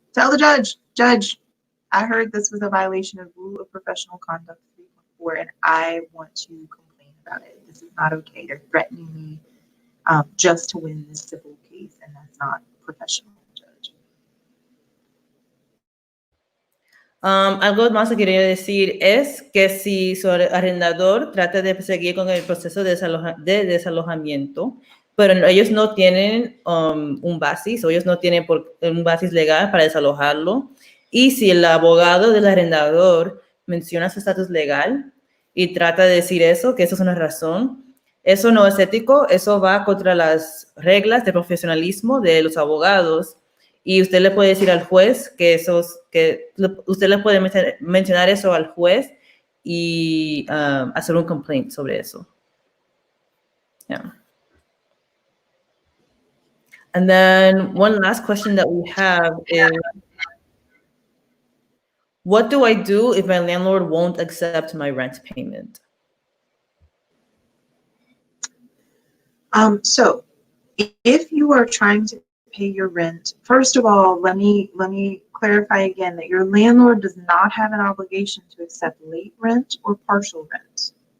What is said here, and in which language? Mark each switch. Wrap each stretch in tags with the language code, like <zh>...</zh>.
<en>Tell the judge, Judge, I heard this was a violation of Rule of Professional Conduct 3.4, and I want to complain about it. This is not okay. They're threatening me just to win this civil case, and that's not professional, Judge.</en> <es>Algo más que quería decir es que si su arrendador trata de seguir con el proceso de desalojamiento, pero ellos no tienen un basis, o ellos no tienen un basis legal para desalojarlo. Y si el abogado del arrendador menciona su estatus legal y trata de decir eso, que eso es una razón, eso no es ético, eso va contra las reglas de profesionalismo de los abogados. Y usted le puede decir al juez que usted le puede mencionar eso al juez y hacer un complaint sobre eso. Yeah.</es> <en>And then one last question that we have is, what do I do if my landlord won't accept my rent payment? So if you are trying to pay your rent, first of all, let me clarify again that your landlord does not have an obligation to accept late rent or partial rent.</en>